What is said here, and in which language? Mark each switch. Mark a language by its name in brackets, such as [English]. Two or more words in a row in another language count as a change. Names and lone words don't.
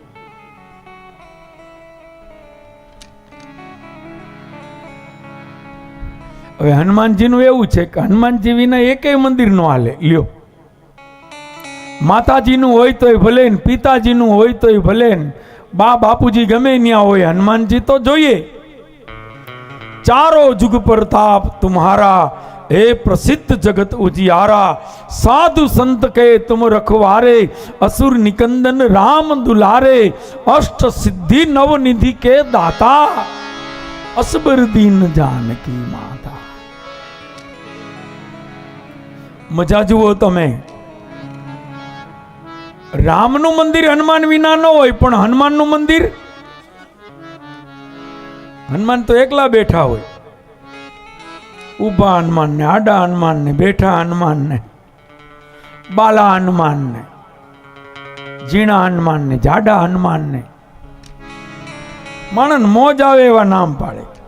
[Gujarati] હવે હનુમાનજીનું એવું છે કે હનુમાનજી વિના એકેય મંદિર નો હાલે. લ્યો, માતાજીનું હોય તોય ભલે ને પિતાજીનું હોય તોય ભલે ને બા બાપુજી ગમે ત્યાં હોય હનુમાનજી તો જોઈએ. [Awadhi] चारो जुग प्रताप तुम्हारा हे प्रसिद्ध जगत उजियारा साधु संत के तुम रखवारे असुर निकंदन राम दुलारे अष्ट सिद्धि नव निधि के दाता असबर दीन जानकी माता. [Gujarati] મજા જુઓ તમે. રામનું મંદિર હનુમાન વિના ન હોય પણ હનુમાનનું મંદિર હનુમાન તો એકલા બેઠા હોય. ઊભા હનુમાન ને આડા હનુમાન ને બેઠા હનુમાન ને બાલા હનુમાન ને ઝીણા હનુમાન ને જાડા હનુમાન ને માણસ મોજ આવે એવા નામ પાડે.